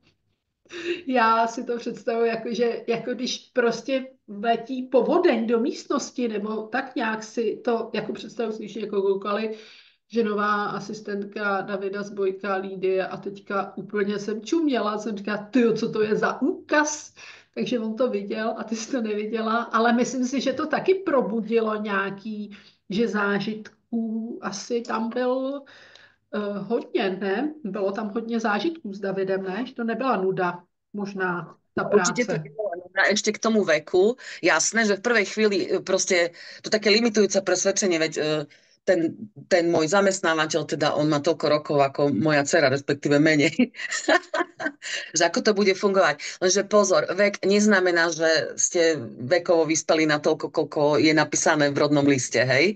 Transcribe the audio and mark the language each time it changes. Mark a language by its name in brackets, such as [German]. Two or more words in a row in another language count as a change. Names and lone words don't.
[Czech] já si to představuji jako, že jako když prostě letí povodeň do místnosti, nebo tak nějak si to jako představuji, když jako koukali, že nová asistentka Davida Zbojka, Lídie a teďka úplně jsem čuměla, jsem říkala, tyjo, co to je za úkaz, takže on to viděl a ty jsi to neviděla, ale myslím si, že to taky probudilo nějaký, že zážitků asi tam byl hodně, ne? Bylo tam hodně zážitků s Davidem, ne? Že to nebyla nuda, možná ta [Slovak] Určite to [Czech] práce. [Slovak] nebolo dobré ešte k tomu veku. Jasné, že v prvej chvíli proste to také limitujúce presvedčenie, veď ten môj zamestnávateľ, teda on má toľko rokov ako moja dcera, respektíve menej, že ako to bude fungovať. Lenže pozor, vek neznamená, že ste vekovo vyspeli na toľko, koľko je napísané v rodnom liste, hej?